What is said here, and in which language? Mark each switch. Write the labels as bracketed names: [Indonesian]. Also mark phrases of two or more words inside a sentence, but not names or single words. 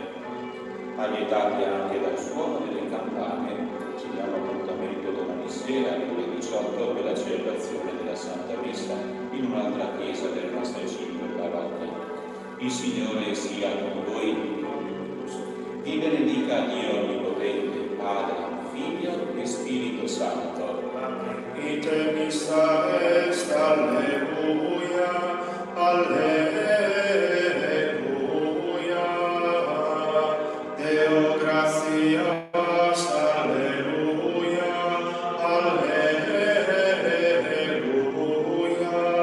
[Italian] Allietati anche dal suono delle campane, ci diamo appuntamento domani sera alle ore 18 per la celebrazione della Santa Messa in un'altra chiesa del nostro cibo parrocchia. Il Signore sia con voi. Vi benedica Dio Onnipotente, Padre, Figlio e Spirito Santo. [Latin] Ite missa est, alleluia, alleluia. Deo gratias, alleluia, alleluia.